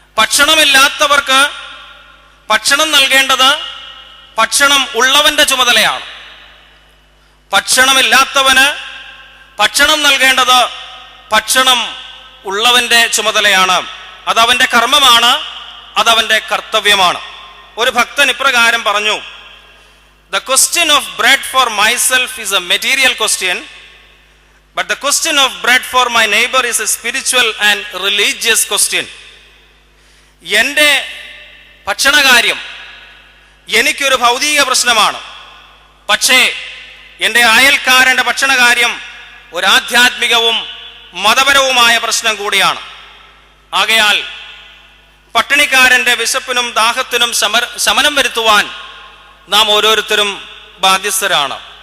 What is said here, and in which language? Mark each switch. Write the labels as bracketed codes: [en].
[ml] ഭക്ഷണമില്ലാത്തവർക്ക് ഭക്ഷണം നൽകേണ്ടത് ഭക്ഷണം ഉള്ളവന്റെ ചുമതലയാണ്. ഭക്ഷണമില്ലാത്തവന് ഭക്ഷണം നൽകേണ്ടത് ഭക്ഷണം ഉള്ളവന്റെ ചുമതലയാണ്. അതവന്റെ കർമ്മമാണ്, അതവന്റെ കർത്തവ്യമാണ്. ഒരു ഭക്തൻ ഇപ്രകാരം പറഞ്ഞു, [en] The question of bread for myself is a material question, but the question of bread for my neighbor is a spiritual and religious question. [ml] എൻ്റെ ഭക്ഷണകാര്യം എനിക്കൊരു ഭൗതിക പ്രശ്നമാണ്, പക്ഷേ എൻ്റെ അയൽക്കാരൻ്റെ ഭക്ഷണകാര്യം ഒരു ആധ്യാത്മികവും മതപരവുമായ പ്രശ്നം കൂടിയാണ്. ആകയാൽ പട്ടിണിക്കാരൻ്റെ വിശപ്പിനും ദാഹത്തിനും ശമനം വരുത്തുവാൻ നാം ഓരോരുത്തരും ബാധ്യസ്ഥരാണ്.